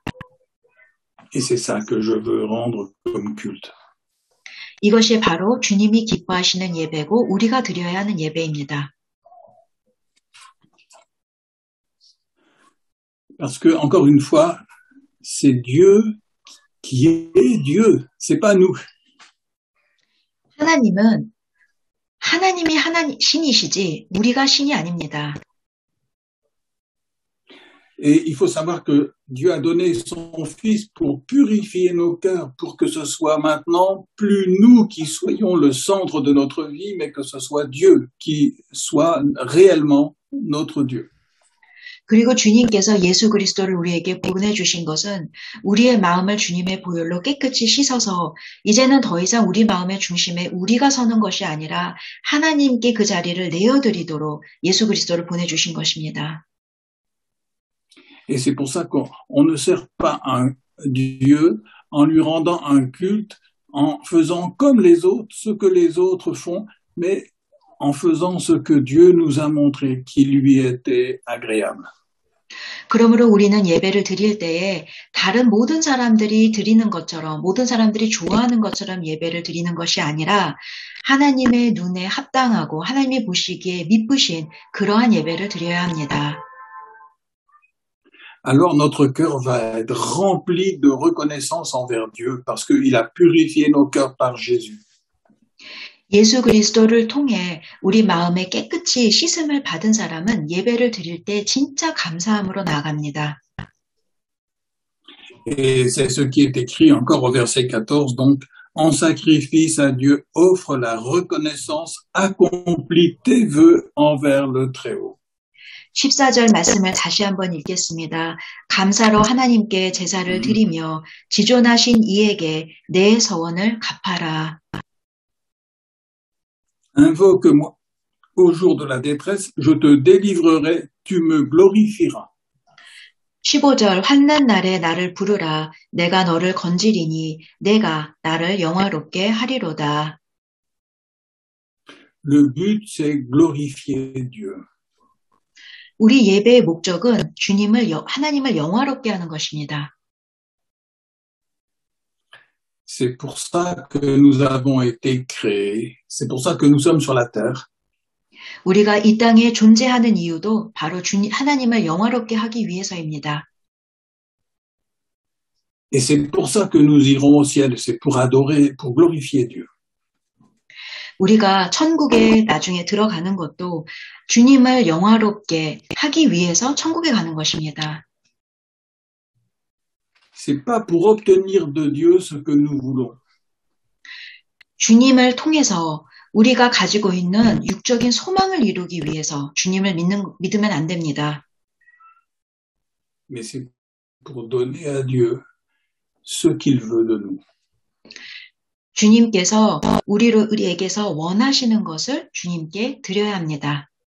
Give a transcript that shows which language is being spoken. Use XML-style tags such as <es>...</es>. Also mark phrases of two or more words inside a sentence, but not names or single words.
<fr>Et c'est ça que je veux rendre comme culte.</fr> <ko>이것이 바로 주님이 기뻐하시는 예배고 우리가 드려야 하는 예배입니다.</ko> <fr>Parce que, encore une fois, c'est Dieu qui est Dieu, c'est pas nous.</fr> <ko>하나님이 신이시지 우리가 신이 아닙니다.</ko> <fr>Et il faut savoir que Dieu a donné son Fils pour purifier nos cœurs, pour que ce soit maintenant plus nous qui soyons le centre de notre vie, mais que ce soit Dieu qui soit réellement notre Dieu.</fr> <ko>그리고 주님께서 예수 그리스도를 우리에게 보내주신 것은 우리의 마음을 주님의 보혈로 깨끗이 씻어서 이제는 더 이상 우리 마음의 중심에 우리가 서는 것이 아니라 하나님께 그 자리를 내어드리도록 예수 그리스도를 보내주신 것입니다.</ko> <fr>Et c'est pour ça qu'on ne sert pas un Dieu en lui rendant un culte, en faisant comme les autres, ce que les autres font, mais en faisant ce que Dieu nous a montré qui lui était agréable.</fr> <ko>그러므로 우리는 예배를 드릴 때에 다른 모든 사람들이 드리는 것처럼, 모든 사람들이 좋아하는 것처럼 예배를 드리는 것이 아니라 하나님의 눈에 합당하고 하나님이 보시기에 미쁘신 그러한 예배를 드려야 합니다.</ko> <fr>Alors notre cœur va être rempli de reconnaissance envers Dieu parce qu'il a purifié nos cœurs par Jésus.</fr> <ko>예수 그리스도를 통해 우리 마음에 깨끗이 씻음을 받은 사람은 예배를 드릴 때 진짜 감사함으로 나아갑니다.</ko> <fr>Et c'est ce qui est écrit encore au verset 14. Donc, en sacrifice à Dieu, offre la reconnaissance, accomplit tes vœux envers le Très-Haut.</fr> <ko>14절 말씀을 다시 한번 읽겠습니다. 감사로 하나님께 제사를 드리며 지존하신 이에게 내 서원을 갚아라.</ko> <fr>Invoque-moi au jour de la détresse, je te délivrerai, tu me glorifieras.</fr> <ko>15절 환난 날에 나를 부르라. 내가 너를 건지리니 내가 나를 영화롭게 하리로다.</ko> <fr>Le but, c'est glorifier Dieu.</fr> <ko>우리 예배의 목적은 하나님을 영화롭게 하는 것입니다.</ko> <fr>C'est pour ça que nous avons été créés. C'est pour ça que nous sommes sur la terre.</fr> <ko>우리가 이 땅에 존재하는 이유도 바로 하나님을 영화롭게 하기 위해서입니다.</ko> <fr>Et c'est pour ça que nous irons au ciel. C'est pour adorer, pour glorifier Dieu.</fr> <ko>우리가 천국에 나중에 들어가는 것도 주님을 영화롭게 하기 위해서 천국에 가는 것입니다.</ko> <fr>C'est pas pour obtenir de Dieu ce que nous voulons.</fr> <ko>주님을 통해서 우리가 가지고 있는 육적인 소망을 이루기 위해서 주님을 믿으면 안 됩니다.</ko> <fr>Mais c'est pour donner à Dieu ce qu'il veut de nous.</fr> <ko>주님께서 우리에게서 원하시는 것을 주님께 드려야 합니다.</ko>